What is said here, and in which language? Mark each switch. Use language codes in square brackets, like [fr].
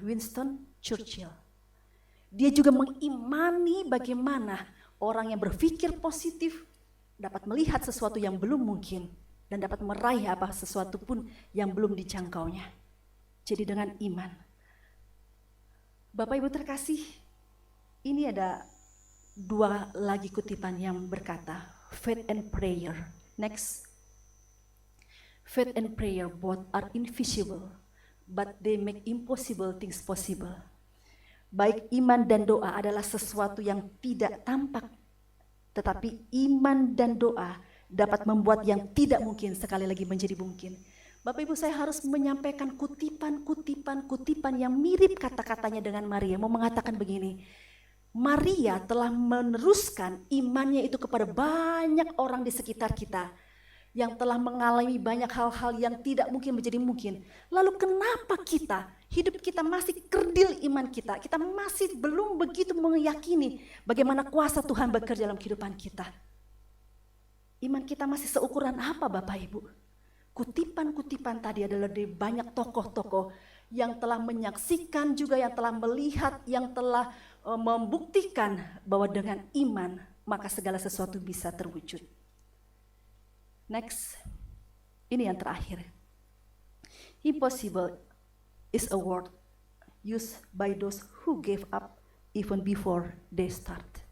[id] Winston Churchill. Dia juga mengimani bagaimana orang yang berpikir positif dapat melihat sesuatu yang belum mungkin dan dapat meraih sesuatu pun yang belum dijangkaunya. Jadi dengan iman. Bapak Ibu terkasih, ini ada dua lagi kutipan yang berkata, faith and prayer. [en] Next. Faith and prayer both are invisible, but they make impossible things possible. [id] Baik iman dan doa adalah sesuatu yang tidak tampak, tetapi iman dan doa dapat membuat yang tidak mungkin sekali lagi menjadi mungkin. Bapak Ibu, saya harus menyampaikan kutipan yang mirip kata-katanya dengan Maria. Mau mengatakan begini, Maria telah meneruskan imannya itu kepada banyak orang di sekitar kita yang telah mengalami banyak hal-hal yang tidak mungkin menjadi mungkin. Lalu kenapa hidup kita masih kerdil iman kita masih belum begitu meyakini bagaimana kuasa Tuhan bekerja dalam kehidupan kita? Iman kita masih seukuran apa Bapak Ibu? Kutipan-kutipan tadi adalah dari banyak tokoh-tokoh yang telah menyaksikan juga, yang telah melihat, yang telah membuktikan bahwa dengan iman maka segala sesuatu bisa terwujud. Next, ini yang terakhir. [en] Impossible is a word used by those who gave up even before they start.